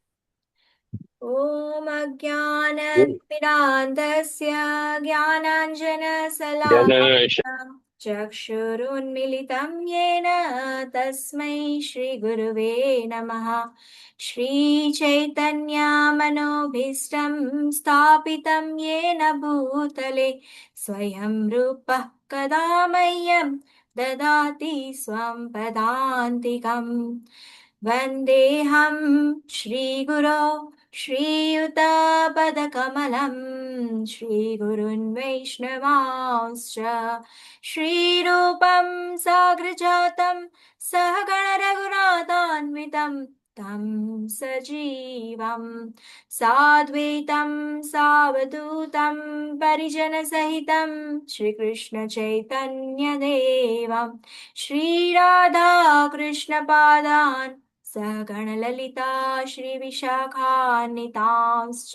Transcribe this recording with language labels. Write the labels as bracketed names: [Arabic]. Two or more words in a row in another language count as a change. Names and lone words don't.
[Sanskrit] ઓમ અજ્ઞાનતિમિરાન્ધસ્ય જ્ઞાનાંજનશલાકયા ચક્ષુરુન્મિલિतं येन તસ્मै શ્રીગુરવે નમઃ. શ્રીચૈતન્યમનોભીષ્ટં સ્થાપિतं येन ભૂતલે સ્વયં રૂપः કદા મह्यं ददाति स्वं पदान्तिकम्. वन्देऽहं श्रीगुरो श्रीयुतपदकमलं श्रीगुरुन् वैष्णवांश्च श्रीरूपं साग्रजातं सहगण रघुनाथान्वितं तं सजीवं साद्वैतं सावधूतं परिजनसहितं श्रीकृष्णचैतन्यदेवं श्रीराधाकृष्णपादान् सहगणललिता श्रीविशाखान्वितांश्च.